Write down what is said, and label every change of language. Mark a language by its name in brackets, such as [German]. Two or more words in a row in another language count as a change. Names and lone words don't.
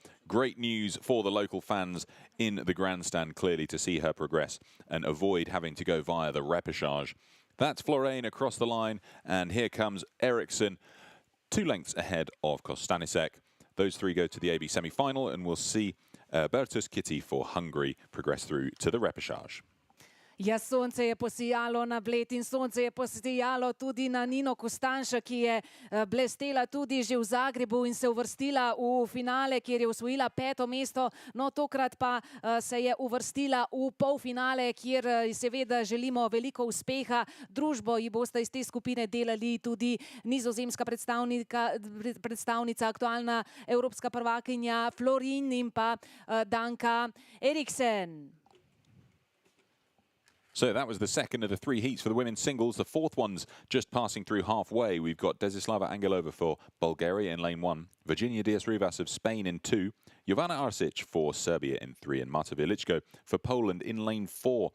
[English] Great news for the local fans in the grandstand, clearly, to see her progress and avoid having to go via the repechage. That's Florijn across the line, and here comes Eriksson, 2 lengths ahead of Konstanciec. Those 3 go to the AB semi-final, and we'll see Bertus Kitty for Hungary progress through to the repechage. [Slovenian] Ja, sonce je posijalo na Bled in sonce je posijalo tudi na Nino Konstanciec, ki je blestela tudi že v Zagrebu in se uvrstila v finale, kjer je osvojila 5. mesto. No, tokrat pa se je uvrstila v polfinale, kjer seveda želimo veliko uspeha. Družbo ji boste iz te skupine delali tudi nizozemska predstavnica, aktualna evropska prvakinja Florijn in pa Danka Eriksson. [English] So that was the second of the 3 heats for the women's singles. The 4th one's just passing through halfway. We've got Desislava Angelova for Bulgaria in lane 1, Virginia Diaz-Rivas of Spain in 2, Jovana Arsic for Serbia in 3, and Marta Veličko for Poland in lane 4.